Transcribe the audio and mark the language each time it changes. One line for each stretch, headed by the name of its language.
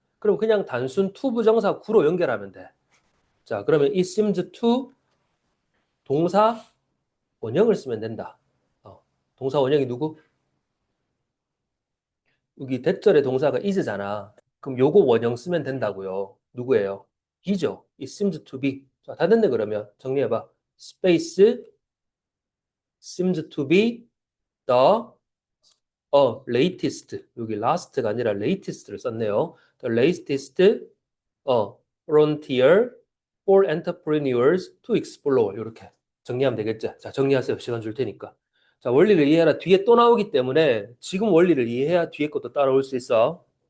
Korean: 그럼 그냥 단순 to 부정사 구로 연결하면 돼. 자, 그러면
English: it seems to
Korean: 동사 원형을 쓰면 된다. 동사 원형이 누구? 여기 대절의 동사가 is잖아. 그럼 요거 원형 쓰면 된다고요. 누구예요? he죠.
English: It seems to be.
Korean: 자, 다 됐네 그러면 정리해봐.
English: Space seems to be the latest.
Korean: 여기 last가 아니라 latest를 썼네요.
English: The latest frontier for entrepreneurs to explore.
Korean: 이렇게 정리하면 되겠죠. 자, 정리하세요. 시간 줄 테니까. 자, 원리를 이해해라. 뒤에 또 나오기 때문에 지금 원리를 이해해야 뒤에 것도 따라올 수 있어.